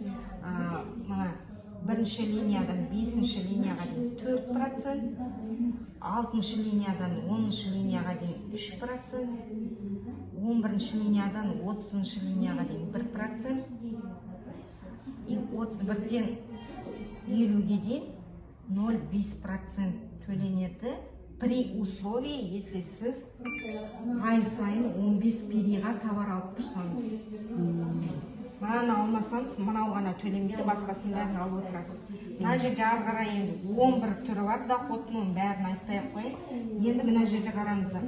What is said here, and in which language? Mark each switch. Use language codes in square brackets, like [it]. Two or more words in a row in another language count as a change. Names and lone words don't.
[kk] Бірінші линиядан бесінші линияға дейін 4%, алтыншы линиядан 10-шы линияға дейін 3%, 11-ші линиядан 30-шы линияға дейін 1%, 31-ден 50-ге дейін 0,5% төленеді. [ru] При условии, если [kk] сіз ай сайын 15 периға товар алып тұрсаңыз. Мынаны алмасаңыз, мынау ғана төленбейді, басқасын бәрін алып отырасыз. Мына жерде ары қарай енді 11 түрі бар, доходының бәрін айтпай қойын. Енді мына жерде қараңыздар.